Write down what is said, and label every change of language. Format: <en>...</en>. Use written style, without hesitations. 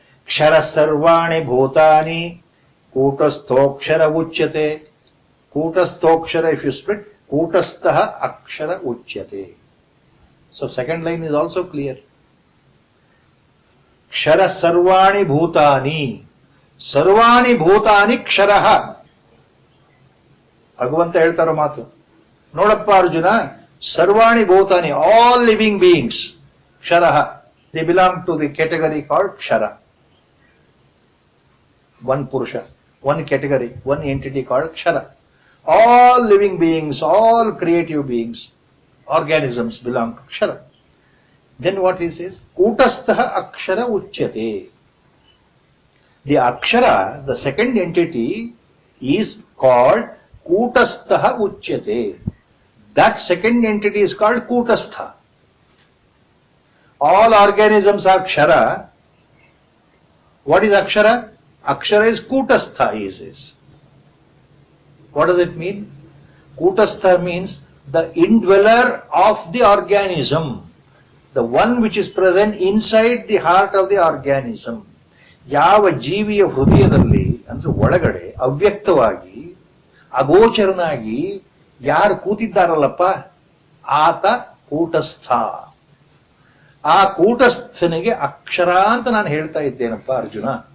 <sa>ಕ್ಷರ ಸರ್ವಾಣಿ ಭೂತಾನಿ ಕೂಟಸ್ಥೋಕ್ಷರ ಉಚ್ಯತೆ. ಕೂಟಸ್ಥೋಕ್ಷರ,</sa> <en>if you split,</en> <sa>ಕೂಟಸ್ಥಃ ಅಕ್ಷರ ಉಚ್ಯತೆ.</sa> <en>So second line is also clear.</en> <sa>ಕ್ಷರ ಸರ್ವಾಣಿ ಭೂತಾನಿ, ಸರ್ವಾಣಿ ಭೂತಾನಿ ಕ್ಷರಃ.</sa> <kn>ಭಗವಂತ ಹೇಳ್ತಾರೋ ಮಾತು ನೋಡಪ್ಪ ಅರ್ಜುನ,</kn> <sa>ಸರ್ವಾಣಿ ಭೂತಾನಿ,</sa> <en>All living beings, ಕ್ಷರಃ, they belong to the category called Kshara. One Purusha, one category, one entity called Kshara. All living beings, all creative beings, organisms belong to Kshara. Then what he says?</en> <sa>Kutastha Akshara Uchyate.</sa> <en>The Akshara, the second entity, is called</en> <sa>Kutastha Uchyate.</sa> <en>That second entity is called Kutastha. All organisms are Kshara. What is Akshara? Akshara is Kutastha, he says. What does it mean? Kutastha means the indweller of the organism, the one which is present inside the heart of the organism.</en> <kn>ಯಾವ ಜೀವಿಯ ಹೃದಯದಲ್ಲಿ ಅಂದ್ರೆ ಒಳಗಡೆ ಅವ್ಯಕ್ತವಾಗಿ ಅಗೋಚರನಾಗಿ ಯಾರು ಕೂತಿದ್ದಾರಲ್ಲಪ್ಪ ಆತ ಕೂಟಸ್ಥ. ಆ ಕೂಟಸ್ಥನಿಗೆ ಅಕ್ಷರ ಅಂತ ನಾನು ಹೇಳ್ತಾ ಇದ್ದೇನಪ್ಪ ಅರ್ಜುನ.</kn>